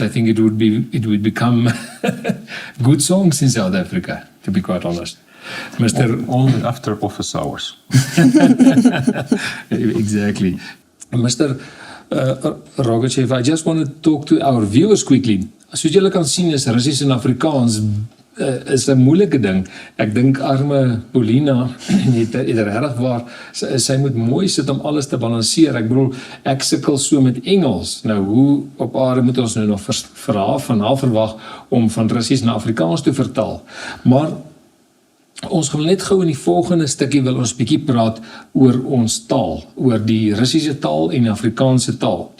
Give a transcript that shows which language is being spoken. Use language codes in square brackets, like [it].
[en] I think it would become good songs in South Africa, to be quite honest. Mr. Only after office hours. Exactly. Mr. Rogachev, I just want to talk to our viewers quickly. [af] Soos julle kan sien is Russies en Afrikaans is 'n moeilike ding. Ek dink arme Polina het regtig waar sy moet mooi sit om alles te balanseer. Ek bedoel, ek sukkel so met Engels. Nou hoe op aarde moet ons nou nog van haar verwag om van Russies na Afrikaans te vertaal? Maar ons gaan net gou in die volgende stukkie wil ons bietjie praat oor ons taal, oor die Russiese taal en Afrikaanse taal.